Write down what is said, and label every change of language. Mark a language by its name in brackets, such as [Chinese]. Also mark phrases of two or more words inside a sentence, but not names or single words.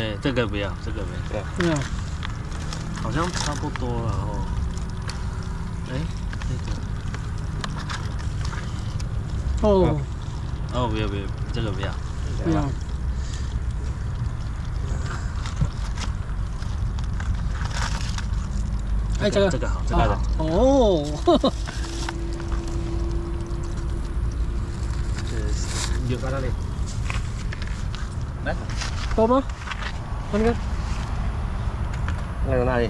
[Chinese] 对，这个不要，这个没， Yeah. 好像差不多了哦。哎，这个， Oh, 哦，不要不要，这个不要。 yeah. Ay, 这 [Filipino] tsaka. [Chinese] 个这个好，这 Ah. 个好。 Oh. [Thai] เยอะก็ได้เลยนะ [Filipino] Ito mo? Ano ka? [Chinese] 那个那里。